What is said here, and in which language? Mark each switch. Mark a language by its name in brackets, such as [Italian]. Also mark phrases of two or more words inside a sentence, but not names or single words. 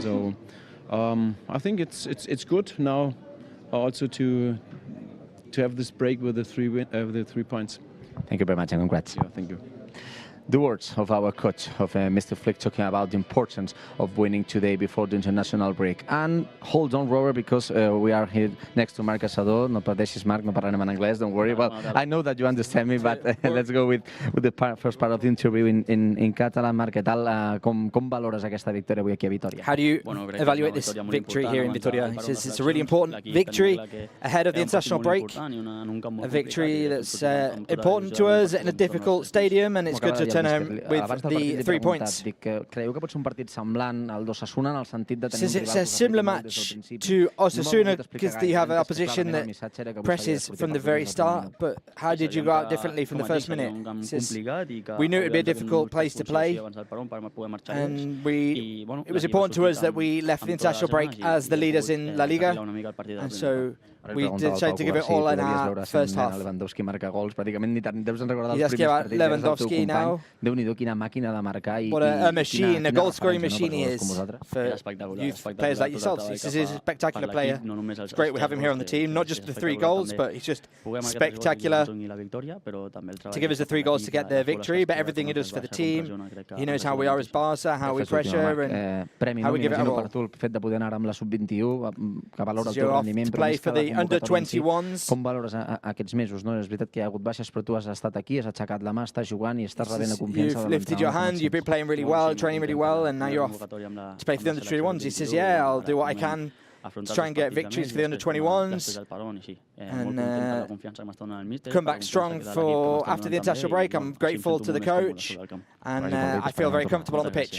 [English] So I think it's good now also to have this break with the 3 points. Thank you very much and congrats. Yeah, thank you. The words of our coach, of Mr. Flick, talking about the importance of winning today before the international break. And hold on, Robert, because we are here next to Marc Caçador. [Catalan] No pateixis, Marc, no parlarem en anglès, [English] don't worry. Well, I know that you understand me, but let's go with the first part of the interview in Catalan. [Catalan] Marc, què tal? Com valores aquesta victòria avui aquí a Vitoria? [English] How do you evaluate this victory here in Vitoria? He says it's a really important victory ahead of the international break. A victory that's important to us in a difficult stadium, and it's good to turn home with the 3 points. [Catalan] Creieu que pot ser un partit semblant al d'Osasuna en el sentit de tenir un rival? [English] It's a similar match to Osasuna because you have an opposition that presses from the very start, but how did you go out differently from the first minute? We knew it would be a difficult place to play, and it was important to us that we left the international break as the leaders in La Liga, and so we decided to give it all in our first half. [Catalan] Lewandowski marca gols, pràcticament ni te'n deus recordar els primers partits. Lewandowski now. Déu-n'hi-do quina màquina de marcar i [English] What a machine, a goal-scoring machine he is for [Catalan] Espectacular, [English] youth [Catalan] espectacular [English] players like [Catalan] tot el [English] yourselves. [Catalan] treball [English] This [Catalan] que [English] is a [Catalan] fa [English] spectacular [Catalan] per [English] player. [Catalan] l'equip, no només [English] It's great we have him here on the team, not just the 3 goals, but he's just spectacular to give us the 3 goals to get the victory, but everything he does for the team. He knows how we are as Barça, how we pressure, and [Catalan] premi, [English] how [Catalan] no? [English] we give it [Catalan] M'imagino [English] our [Catalan] per tu el fet de poder anar amb la sub-21, que valora el [English] So [Catalan] teu [English] you're off [Catalan] rendiment, [English] to [Catalan] però [English] play [Catalan] més [English] for [Catalan] que la [English] the [Catalan] convocatòria en si, [English] under-21s. [Catalan] com valores aquests mesos, no? És veritat que hi ha hagut baixes, però tu has estat aquí, has aixecat la mà, estàs jugant i estàs rebent la confiança [English] You've lifted your hand, you've been playing really well, training really well, and now you're off to play for the under-21s. He says, yeah, I'll do what I can to try and get victories for the under-21s and come back strong for after the international break. I'm grateful to the coach and I feel very comfortable on the pitch.